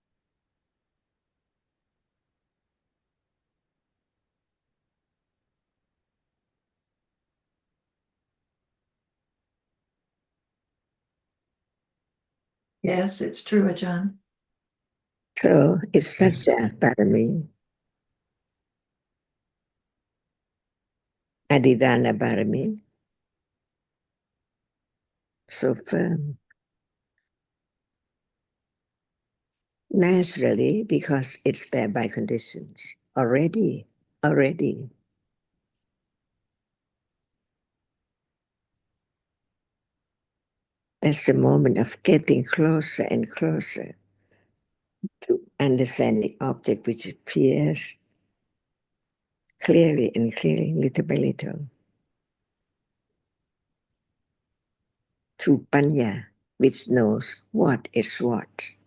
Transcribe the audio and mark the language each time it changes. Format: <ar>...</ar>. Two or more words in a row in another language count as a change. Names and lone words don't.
<en>Yes, it's true, Ajahn. So it's such a parami,</en> <pi>adidana parami,</pi> <en>so firm. Naturally, because it's there by conditions. Already. That's the moment of getting closer and closer to understand the object which appears clearly and clearly, little by little, to panya, which knows what is what.</en>